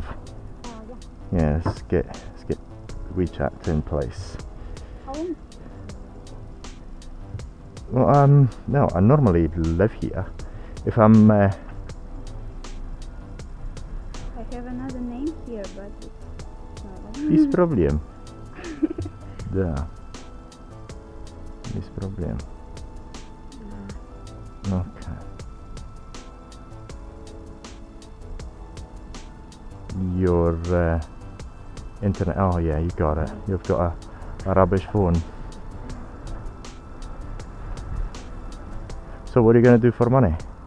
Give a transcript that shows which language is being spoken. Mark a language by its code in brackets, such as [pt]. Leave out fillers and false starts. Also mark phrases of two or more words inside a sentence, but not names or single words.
[en] Yeah, let's get WeChat in place. Well, no, I normally live here. If I'm... I have another name here, but [bg] Без проблем. Да. Без проблем. [en] Okay. Your internet. Oh yeah, you got it. You've got a rubbish phone. So what are you gonna do for money?